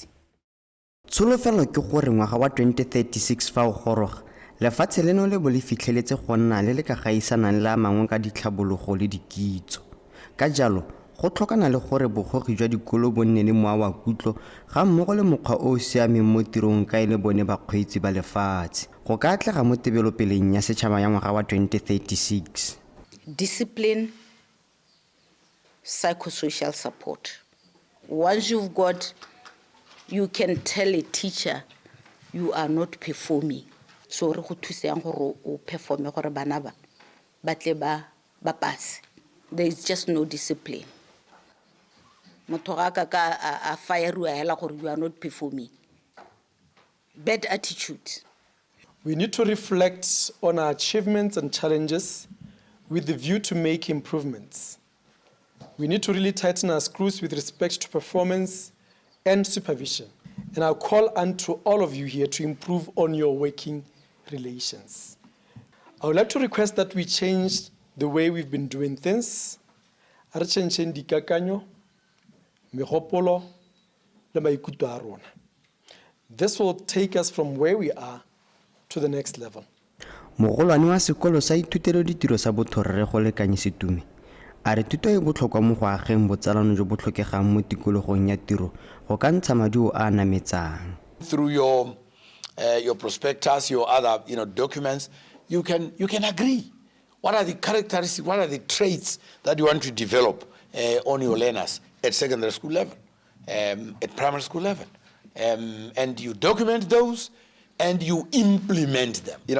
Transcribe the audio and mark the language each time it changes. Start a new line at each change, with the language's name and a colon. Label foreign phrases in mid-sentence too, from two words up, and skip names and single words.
Tswana: Tsholofelo ke gore ngwaga wa 2036 fa o goroga lefatshe leno le bo le fitlheletse go nna le ka gaisanang le a mangwe ka ditlhabologo le dikitso. Ka jalo go tlhokana le gore bogogi jwa dikolo bo nne le moa wa kutlo ga mmogo le mokgwa o siameng mo tirong ka ile bone bakgweetsi ba lefatshe go ka atlega mo tebelopeleng ya setšhaba ya ngwaga wa 2036.
English: discipline, psychosocial support. Once you've got, you can tell a teacher you are not performing.
Tswana: So re go thusang gore o performe gore bana ba batle ba pass.
English: There is just no discipline.
Tswana: Motho ga ka a fire hela gore
English: you are not performing. Bad attitude. We need to reflect on our achievements and challenges with the view to make improvements. We need to really tighten our screws with respect to performance and supervision. And I'll call on to all of you here to improve on your working relations. I would like to request that we change the way we've been doing things.
Tswana: Re changeng dikakanyo, megopolo, le maikutlo a rona.
English: This will take us from where we are to the next level.
Tswana: Mogolwane wa sekolo sa ithutelo ditiro sa bothorre go lekanye Setumi a re thuto e botlhokwa mo go ageng botsalano jo bo tlhokegang mo tikologong ya tiro go ka ntsha maduo a nametsang.
English: Through your prospectus, your other documents, you can agree. What are the characteristics, what are the traits that you want to develop on your learners at secondary school level, at primary school level? And you document those and you implement them.